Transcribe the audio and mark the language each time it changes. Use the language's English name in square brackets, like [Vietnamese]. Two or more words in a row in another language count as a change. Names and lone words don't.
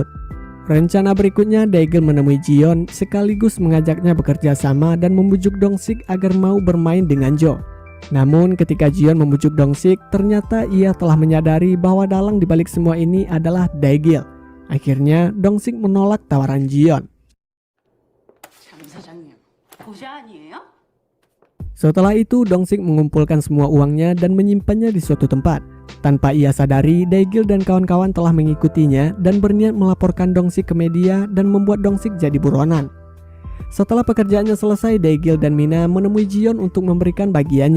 [Indonesian] Rencana berikutnya, Daegil menemui Jiyeon sekaligus mengajaknya bekerja sama dan membujuk Dong-sik agar mau bermain dengan Jo. Namun ketika Jiyeon membujuk Dong-sik, ternyata ia telah menyadari bahwa dalang dibalik semua ini adalah Daegil. Akhirnya Dong-sik menolak tawaran Jiyeon. [Korean] 장 사장님, 부자 아니에요? [Indonesian] Setelah itu Dong-sik mengumpulkan semua uangnya dan menyimpannya di suatu tempat. Tanpa ia sadari, Daegil dan kawan-kawan telah mengikutinya dan berniat melaporkan Dong-sik ke media dan membuat Dong-sik jadi buronan. Setelah pekerjaannya selesai, Daegil dan Mina menemui Jiyeon untuk memberikan bagiannya.